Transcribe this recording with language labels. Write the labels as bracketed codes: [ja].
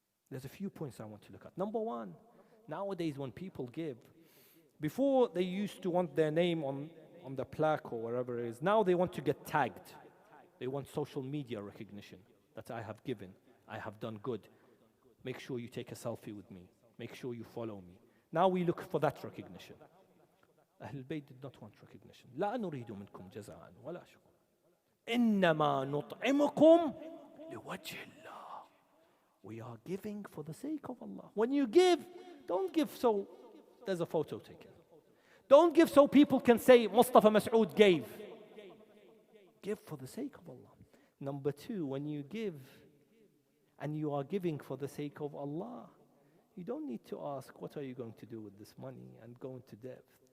[en] There's a few points I want to look at. Number one, nowadays when people give, before they used to want their name on the plaque or wherever it is, now they want to get tagged. They want social media recognition that I have given, I have done good. Make sure you take a selfie with me. Make sure you follow me. Now we look for that recognition. Ahlulbayt did not want recognition. [ar] لا نريد منكم جزاء ولا شكر. إنما نطعمكم لوجه الله. [en] We are giving for the sake of Allah. When you give, Don't give so there's a photo taken. Don't give so people can say Mustafa Masood gave. Give for the sake of Allah. Number two, when you give and you are giving for the sake of Allah, you don't need to ask, what are you going to do with this money, and go into depth.